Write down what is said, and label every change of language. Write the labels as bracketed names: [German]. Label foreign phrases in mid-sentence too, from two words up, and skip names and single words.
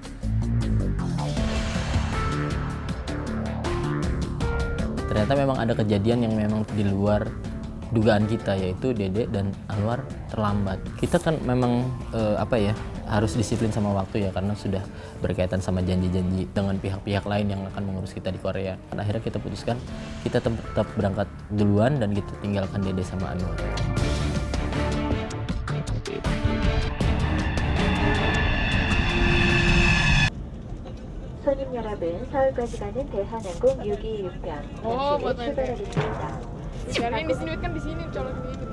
[Indonesian] Ternyata memang ada kejadian yang memang di luar dugaan kita, yaitu Dede dan Anwar terlambat. Kita kan memang harus disiplin sama waktu ya, karena sudah berkaitan sama janji-janji dengan pihak-pihak lain yang akan mengurus kita di Korea. Dan akhirnya kita putuskan kita tetap berangkat duluan dan kita tinggalkan Dede sama Anwar. [Korean] 손님 여러분, 서울까지 가는 대한항공 626편 [Indonesian] buat [Korean] 잠시 후 출발하겠습니다. [Indonesian] Jalan di sini kan di sini colok ini gitu.